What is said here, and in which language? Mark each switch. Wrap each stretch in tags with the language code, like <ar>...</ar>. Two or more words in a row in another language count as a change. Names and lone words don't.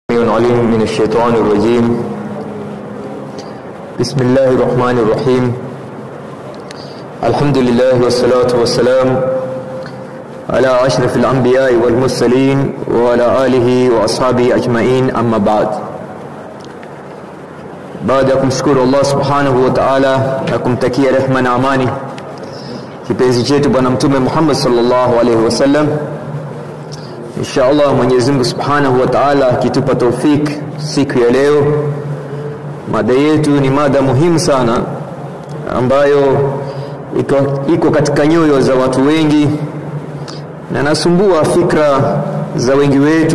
<ar>السميع العليم من الشيطان الرجيم. بسم الله الرحمن الرحيم. الحمد لله والصلاة والسلام على أشرف الأنبياء والمرسلين وعلى آله وأصحابه أجمعين. أما بعد.</ar> <sw>baada ya kumshukuru Allah</sw> <ar>سبحانه وتعالى</ar> <sw>na kumtakia rehema na amani kipenzi chetu bwana mtume Muhammad</sw> <ar>صلى الله عليه وسلم,</ar> <sw>inshallah Mwenyezi Mungu</sw> <ar>سبحانه وتعالى</ar> <sw>akitupa taufik, siku ya leo mada yetu ni mada muhimu sana ambayo iko katika nyoyo za watu wengi na nasumbua fikra za wengi wetu.</sw>